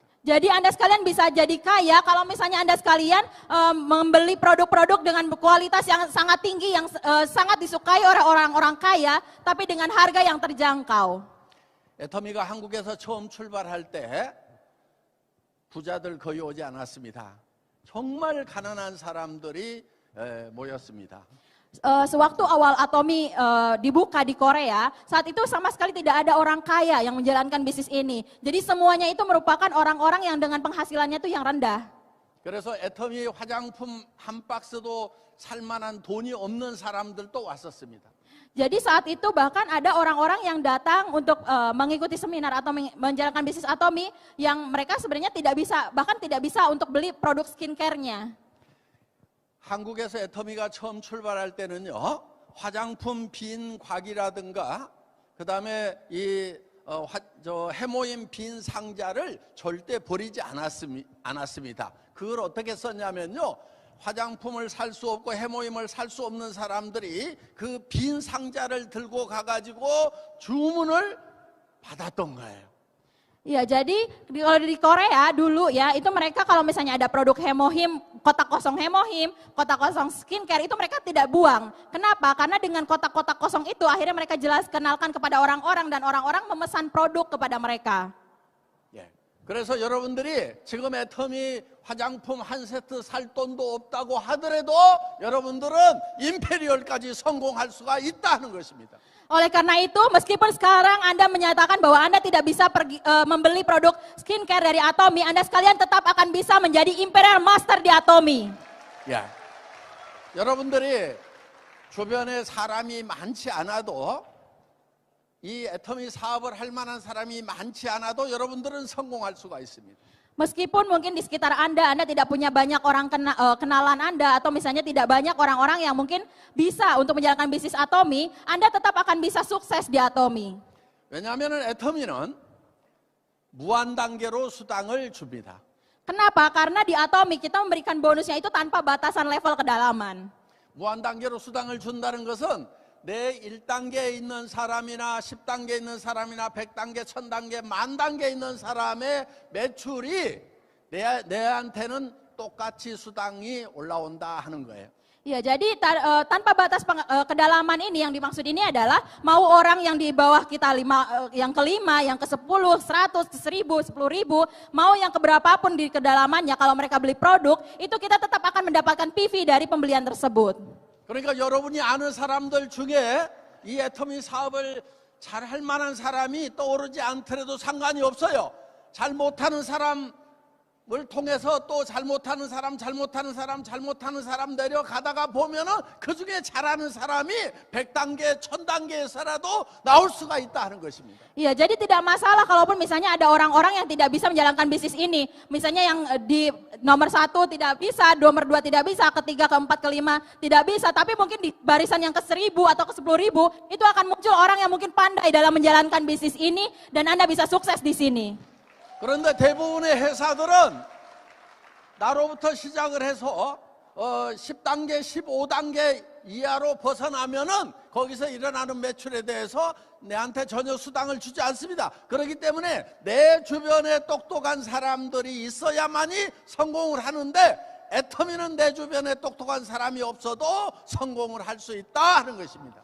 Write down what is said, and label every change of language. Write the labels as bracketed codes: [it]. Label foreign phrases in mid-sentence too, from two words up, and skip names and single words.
[id] Jadi Anda sekalian bisa jadi kaya kalau misalnya Anda sekalian membeli produk-produk dengan kualitas yang sangat tinggi, yang sangat disukai oleh orang-orang kaya, tapi dengan harga yang terjangkau. [ko] 애터미가 한국에서 처음 출발할 때 부자들 거의 오지 않았습니다. 정말 가난한 사람들이 모였습니다. [id] Sewaktu awal Atomi dibuka di Korea, saat itu sama sekali tidak ada orang kaya yang menjalankan bisnis ini. Jadi semuanya itu merupakan orang-orang yang dengan penghasilannya itu yang rendah. [ko] 그래서 애터미 화장품 한 박스도 살 만한 돈이 없는 사람들도 왔었습니다. [id] Jadi saat itu bahkan ada orang-orang yang datang untuk mengikuti seminar atau menjalankan bisnis Atomi yang mereka sebenarnya tidak bisa, bahkan tidak bisa untuk beli produk skincare-nya. [ko] 한국에서 애터미가 처음 출발할 때는요, 화장품 빈 곽이라든가, 그 다음에 해모임 빈 상자를 절대 버리지 않았습니다. 그걸 어떻게 썼냐면요, 화장품을 살 수 없고 해모임을 살 수 없는 사람들이 그 빈 상자를 들고 가가지고 주문을 받았던 거예요. [id] Ya, jadi kalau di Korea dulu ya, itu mereka kalau misalnya ada produk hemohim, kotak kosong hemohim, kotak kosong skincare, itu mereka tidak buang. Kenapa? Karena dengan kotak-kotak kosong itu akhirnya mereka kenalkan kepada orang-orang dan orang-orang memesan produk kepada mereka. [ko] 예. 그래서 여러분들이 지금 애터미 화장품 한 세트 살 돈도 없다고 하더라도 여러분들은 임페리얼까지 성공할 수가 있다는 것입니다. [id] Oleh karena itu, meskipun sekarang Anda menyatakan bahwa Anda tidak bisa membeli produk skincare dari Atomi, Anda sekalian tetap akan bisa menjadi Imperial Master di Atomi. [ko] 야, 여러분들이 주변에 사람이 많지 않아도 이 애터미 사업을 할 만한 사람이 많지 않아도 여러분들은 성공할 수가 있습니다. [id] Meskipun mungkin di sekitar Anda tidak punya banyak orang kenalan Anda atau misalnya tidak banyak orang-orang yang mungkin bisa untuk menjalankan bisnis Atomi, Anda tetap akan bisa sukses di Atomi. [ko] 왜냐하면 애터미는 무한 단계로 수당을 줍니다. [id] Kenapa? Karena di Atomi kita memberikan bonusnya itu tanpa batasan level kedalaman. [ko] 무한 단계로 수당을 준다는 것은 내 1단계에 있는 사람이나 10단계에 있는 사람이나 100단계, 1000단계, 10,000단계에 있는 사람의 매출이 내한테는 똑같이 수당이 올라온다 하는 거예요. [id] Ya, jadi tanpa batas kedalaman ini yang dimaksud ini adalah mau orang yang di bawah kita yang kelima, yang ke-10, 100, 1000, 10.000, mau yang keberapapun di kedalamannya, kalau mereka beli produk, itu kita tetap akan mendapatkan PV dari pembelian tersebut. [ko] 그러니까 여러분이 아는 사람들 중에 이 애터미 사업을 잘 할 만한 사람이 떠오르지 않더라도 상관이 없어요. 잘 못하는 사람을 통해서 또 잘못하는 사람 내려가다가 보면은 그 중에 잘하는 사람이 100단계, 1000단계에서라도 나올 수가 있다 하는 것입니다. [id] Iya, jadi tidak masalah kalaupun misalnya ada orang-orang yang tidak bisa menjalankan bisnis ini. Misalnya yang di nomor 1 tidak bisa, nomor 2 tidak bisa, ketiga, keempat, kelima tidak bisa. Tapi mungkin di barisan yang ke-1000 atau ke-10.000 itu akan muncul orang yang mungkin pandai dalam menjalankan bisnis ini dan Anda bisa sukses di sini. [ko] 그런데 대부분의 회사들은 나로부터 시작을 해서 10단계, 15단계 이하로 벗어나면은 거기서 일어나는 매출에 대해서 내한테 전혀 수당을 주지 않습니다. 그렇기 때문에 내 주변에 똑똑한 사람들이 있어야만이 성공을 하는데 애터미는 내 주변에 똑똑한 사람이 없어도 성공을 할 수 있다 하는 것입니다.